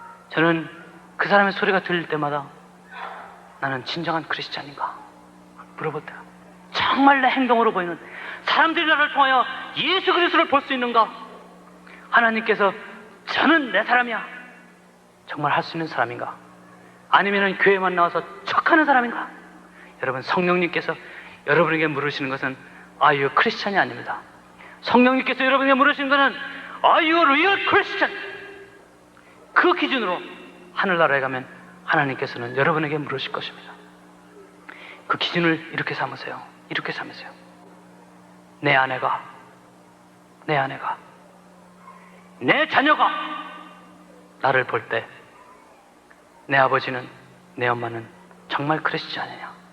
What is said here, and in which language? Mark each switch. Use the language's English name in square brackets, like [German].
[Korean] 저는 그 사람의 소리가 들릴 때마다 나는 진정한 크리스찬인가 물어볼 때가 정말 내 행동으로 보이는 사람들이 나를 통하여 예수 그리스도를 볼 수 있는가? 하나님께서 저는 내 사람이야 정말 할 수 있는 사람인가? 아니면 교회만 나와서 척하는 사람인가? 여러분 성령님께서 여러분에게 물으시는 것은 [English] Are you a Christian [Korean] 이 아닙니다. 성령님께서 여러분에게 물으시는 것은 [English] Are you a real Christian? [Korean] 그 기준으로 하늘나라에 가면 하나님께서는 여러분에게 물으실 것입니다. 그 기준을 이렇게 삼으세요. 이렇게 삼으세요. 내 아내가, 내 자녀가 나를 볼 때 내 아버지는, 내 엄마는 정말 크리스찬이냐?